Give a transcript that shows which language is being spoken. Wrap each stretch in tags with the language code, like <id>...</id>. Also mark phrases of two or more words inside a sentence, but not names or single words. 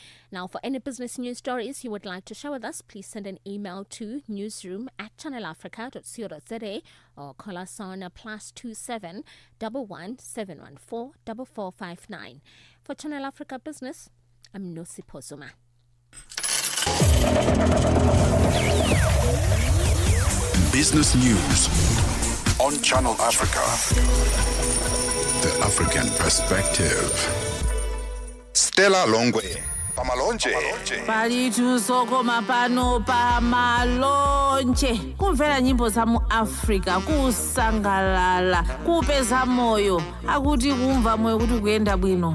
<en>Now, for any business news stories you would like to share with us, please send an email to newsroom@channelafrica.co.za or call us on +27 11 714 4459. For Channel Africa Business, I'm Mosito Zuma. Business news on Channel Africa. The African perspective.</en> <ny>Stella Longwe. Pamalonje. Palitu soko mapano pamalonje. Kumvera nyimbo za mu Africa, kusangalala, kupeza moyo. Akuti kumva moyo kuti kuyenda bwino.</ny>